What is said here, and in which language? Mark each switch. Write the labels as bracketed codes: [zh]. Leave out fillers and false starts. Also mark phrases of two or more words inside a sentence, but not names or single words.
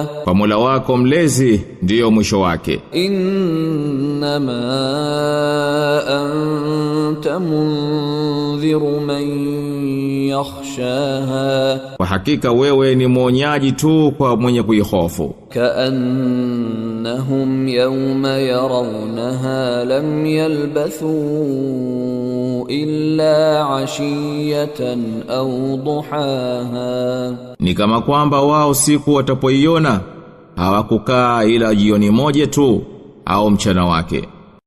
[sw] Kwa Mola wako mlezi ndiyo mwisho wake. [ar] إنما أنت منذر من يخشاها, [sw] Kwa hakika wewe ni mwonyaji tu kwa mwenye kuihofu. [ar] كأنهم يوم يرونها لم يلبثوا إلا عشية أو ضحاها, [sw] Ni kama kwamba wao siku watapoiona hawakukaa ila jioni moja tu au mchana wake.